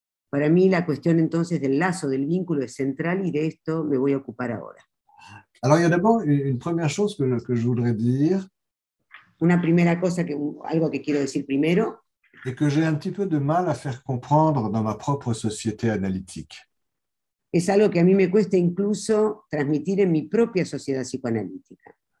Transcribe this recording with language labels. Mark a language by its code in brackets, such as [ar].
[es] Para mí la cuestión entonces del lazo, del vínculo es central y de esto me voy a ocupar ahora. [fr] Alors, il y a d'abord une première chose que je voudrais dire. [es] Una primera cosa, algo que quiero decir primero. [fr] Et que j'ai un petit peu de mal à faire comprendre dans ma propre société analytique. [es] Es algo que a mí me cuesta incluso transmitir en mi propia sociedad psicoanalítica.